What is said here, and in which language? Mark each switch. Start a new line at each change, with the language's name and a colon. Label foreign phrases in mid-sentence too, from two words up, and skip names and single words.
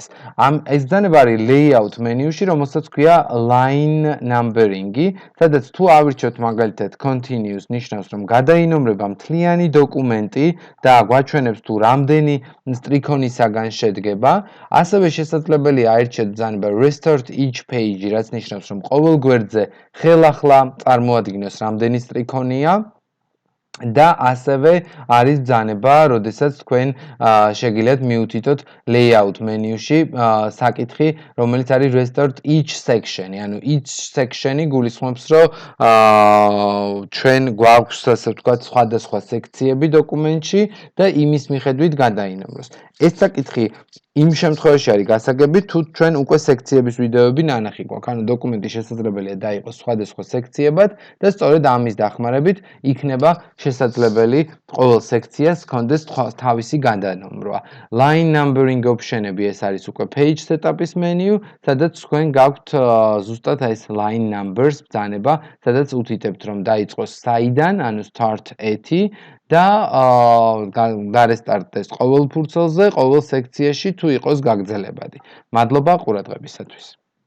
Georgian: ეს ბრძანება არის layout მენიუში, რომელსაც ქვია
English: line numbering-
Georgian: ი, სადაც თუ ავირჩიოთ მაგალითად continuous ნიშნავს, რომ გადაინომრება მთლიანი დოკუმენტი და გვაჩვენებს თუ რამდენი სტრიქონისაგან შედგება, ასევე შესაძლებელია აირჩიოთ ბრძანება
English: restart each
Georgian: page, რაც ნიშნავს, რომ ყოველ გვერდზე ხელახლა წარმოადგინოს რამდენი სტრიქონია და ასევე არის ბრძანება, როდესაც თქვენ შეგიძლიათ მიუთითოთ layout მენიუში საკითხი, რომელიც არის
English: restart each section-
Georgian: ი, ანუ
English: each section-
Georgian: ი გულისხმობს, რომ ჩვენ გვაქვს ასე ვთქვათ სხვადასხვა სექციები დოკუმენტში და იმის მიხედვით გადაინომროს. ეს საკითხი იმ შემთხვევაში არის გასაგები, თუ ჩვენ უკვე სექციების ვიდეოები ნანახი გვაქვს, ანუ დოკუმენტი შესაძლებელია დაიყოს სხვადასხვა სექციებად და სწორედ ამის დახმარებით იქნება შესაძლებელი ყოველ სექციას ჰქონდეს თავისი გადანომრვა.
English: Line numbering option-
Georgian: ები ეს არის უკვე
English: page setup-
Georgian: ის მენიუ, სადაც თქვენ გაქვთ ზუსტად ეს
English: line numbers
Georgian: ბრძანება, სადაც უთითებთ, რომ დაიწყოს საიდან, ანუ
English: start at-
Georgian: ი და გარესტარტდეს ყოველ ფურცელზე, ყოველ სექციაში თუ იყოს გაგრძელებადი. მადლობა ყურადღებისათვის.